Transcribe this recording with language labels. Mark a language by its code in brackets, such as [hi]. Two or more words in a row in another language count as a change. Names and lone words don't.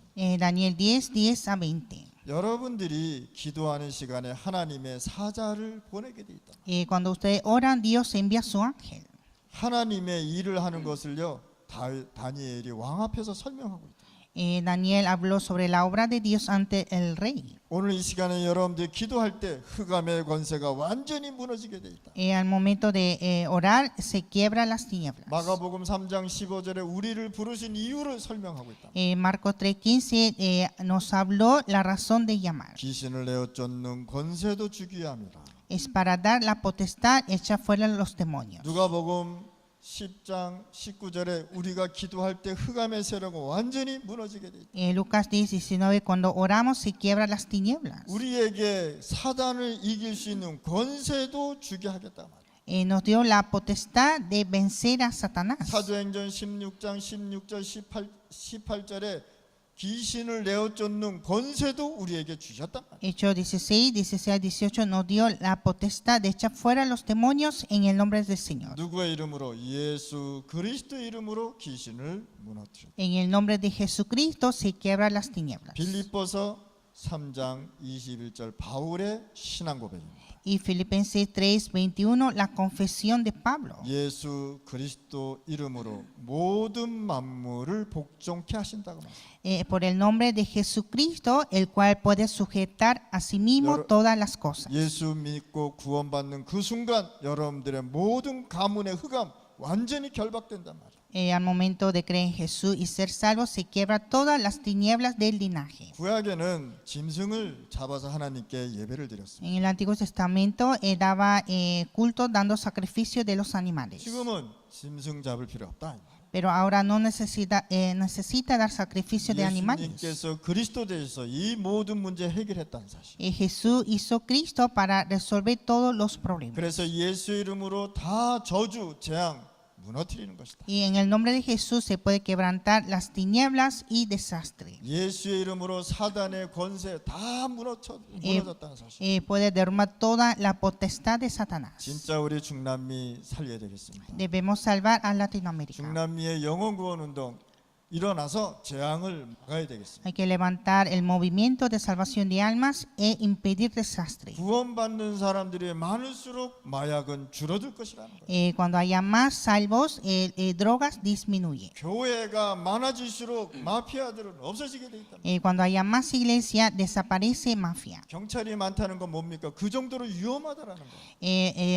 [es] Daniel 10:10 a 20. [ko] 여러분들이 기도하는 시간에 하나님의 사자를 보내게 돼 있다. [es] Cuando ustedes oran, Dios envía su ángel. [ko] 하나님의 일을 하는 것을요 다니엘이 왕 앞에서 설명하고 있다. [es] Daniel habló sobre la obra de Dios ante el rey. [ko] 오늘 이 시간에 여러분들이 기도할 때 흑암의 권세가 완전히 무너지게 돼 있다. [es] Al momento de orar se quiebran las tinieblas. [ko] 마가복음 3장 15절에 우리를 부르신 이유를 설명하고 있다. [es] Marcos 3:15 nos habló la razón de llamar. [ko] 귀신을 내어 쫓는 권세도 주기야 함이라. [es] es para dar la potestad hecha fuera los demonios. [ko] 누가복음 10장 19절에 우리가 기도할 때 흑암의 세력은 완전히 무너지게 돼 있다. [es] Lucas 10:19, cuando oramos se quiebran las tinieblas. [ko] 우리에게 사단을 이길 수 있는 권세도 주게 하겠다 말이야. [es] Nos dio la potestad de vencer a Satanás. [ko] 사도행전 16장 16절 18절에 귀신을 내어 쫓는 권세도 우리에게 주셨단 말이야. [es] Hechos 16, 16, 18 nos dio la potestad de echar fuera los demonios en el nombre del Señor. [ko] 누구의 이름으로? 예수 그리스도 이름으로 귀신을 무너뜨려. [es] En el nombre de Jesucristo se quiebran las tinieblas. [ko] 빌립보서 3장 21절 바울의 신앙 고백입니다. [es] Y Filipenses 3:21, la confesión de Pablo. [ko] 예수 그리스도 이름으로 모든 만물을 복종케 하신다고 말합니다. [es] Por el nombre de Jesucristo, el cual puede sujetar a sí mismo todas las cosas. [ko] 예수 믿고 구원받는 그 순간 여러분들의 모든 가문의 흑암 완전히 결박된단 말이에요. [es] Al momento de creer en Jesús y ser salvo, se quiebra todas las tinieblas del linaje. [ko] 구약에는 짐승을 잡아서 하나님께 예배를 드렸습니다. [es] En el Antiguo Testamento daba culto dando sacrificio de los animales. [ko] 지금은 짐승 잡을 필요 없다. [es] Pero ahora no necesita dar sacrificio de animales. [ko] 예수님께서 그리스도 되셔서 이 모든 문제 해결했다는 사실. [es] Jesús hizo Cristo para resolver todos los problemas. [ko] 그래서 예수 이름으로 다 저주, 재앙 무너뜨리는 것이다. [es] Y en el nombre de Jesús se puede quebrantar las tinieblas y desastre. [ko] 예수의 이름으로 사단의 권세 다 무너졌다는 사실. [es] Puede derrumbar toda la potestad de Satanás. [ko] 진짜 우리 중남미 살려야 되겠습니다. [es] Debemos salvar a Latinoamérica. [ko] 중남미의 영혼 구원 운동 일어나서 재앙을 막아야 되겠습니다. [es] Hay que levantar el movimiento de salvación de almas e impedir desastre. [ko] 구원받는 사람들이 많을수록 마약은 줄어들 것이라는 거예요. [es] Cuando haya más salvos, drogas disminuye. [ko] 교회가 많아질수록 마피아들은 없어지게 돼 있다. [es] Cuando haya más iglesia, desaparece mafia. [ko] 경찰이 많다는 건 뭡니까? 그 정도로 위험하다라는 거예요.